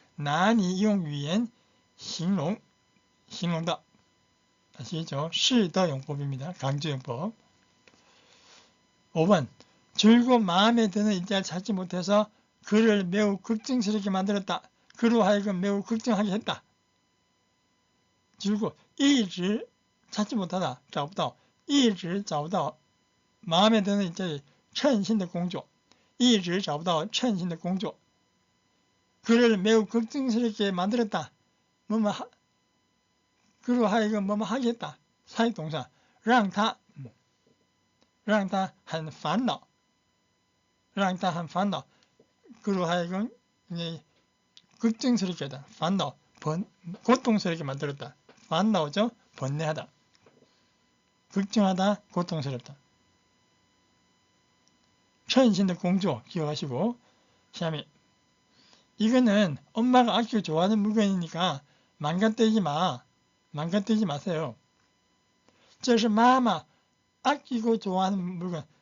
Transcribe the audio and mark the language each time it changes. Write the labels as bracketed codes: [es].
[zh] 난이 用语言形容的. [ko] 아시죠? 是的 용법입니다. 강조 용법. 5번. 줄곧 마음에 드는 일자를 찾지 못해서 그를 매우 걱정스럽게 만들었다. 그로 하여금 매우 걱정하게 했다. 줄곧 一直 찾지 못하다. 找不到. [zh] 一直找不到 [ko] 마음에 드는 일자리 [zh] 称心的工作. 一直找不到称心的工作. [ko] 그를 매우 걱정스럽게 만들었다. 그로 하여금 뭐뭐 하게 했다. 사역동사. [zh] 让他很烦恼.让他很烦恼. [ko] 그로 하여금 걱정스럽게 하다. 烦恼.고통스럽게 만들었다. 烦恼죠? 번뇌하다. 걱정하다. 고통스럽다. 称心的工作 기억하시고. 下面 이거는 엄마가 아끼고 좋아하는 물건이니까 망가뜨리지 마세요. [zh] 这是妈妈 [ko] 아끼고 좋아하는 물건.